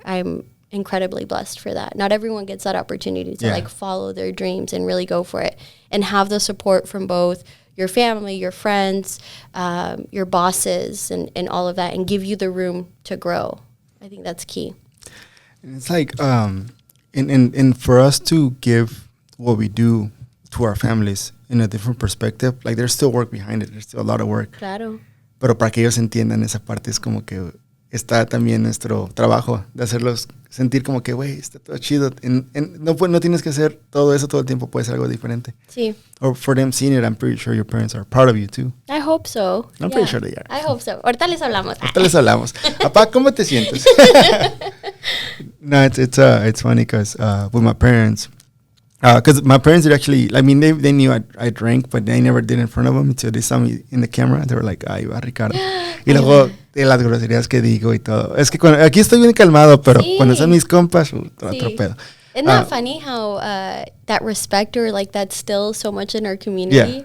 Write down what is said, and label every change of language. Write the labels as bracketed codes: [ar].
[en] I'm incredibly blessed for that. Not everyone gets that opportunity to like follow their dreams and really go for it and have the support from both your family, your friends, your bosses, and all of that, and give you the room to grow. I think that's key. And it's like, and for us to give what we do to our families in a different perspective, like there's still work behind it. There's still a lot of work. [es] Claro. Pero para que ellos entiendan esa parte es como que está también nuestro trabajo de hacerlos sentir como que, güey, está todo chido. No tienes que hacer todo eso todo el tiempo. Puede ser algo diferente. Sí. [en] Or for them seeing it, I'm pretty sure your parents are proud of you too. I hope so. I'm pretty sure they are. I hope so. [es] Ahorita les hablamos. Papá, ¿cómo te sientes? [en] No, it's funny because with my parents, because my parents did actually, I mean, they knew I drank, but they never did in front of them until they saw me in the camera. They were like, ay, va Ricardo. [es] Y luego de las groserías que digo y todo. Es que aquí estoy bien calmado, pero cuando son mis compas, otro pedo. [en] Isn't that funny how that respect or like that's still so much in our community?